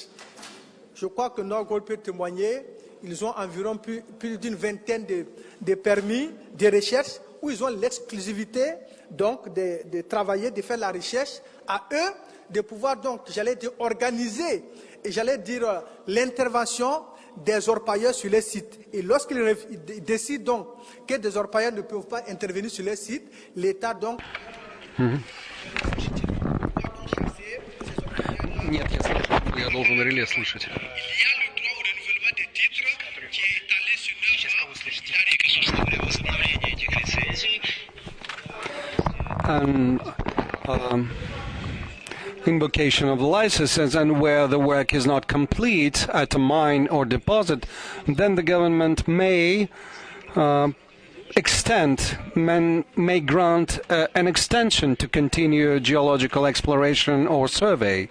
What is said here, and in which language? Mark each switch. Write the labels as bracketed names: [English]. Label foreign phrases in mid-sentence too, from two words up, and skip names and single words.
[French] Je crois que Norgold peut témoigner. Ils ont environ plus d'une vingtaine de permis de recherche où ils ont l'exclusivité donc de travailler, de faire la recherche. À eux de pouvoir donc, j'allais dire, organiser et j'allais dire l'intervention des orpailleurs sur les sites. Et lorsqu'ils décident donc que des orpailleurs ne peuvent pas intervenir sur les sites, l'État donc... [Russian] Нет, я должен реле слышать. [English] And invocation of licenses, and where the work is not complete at a mine or deposit, then the government may may grant an extension to continue geological exploration or survey.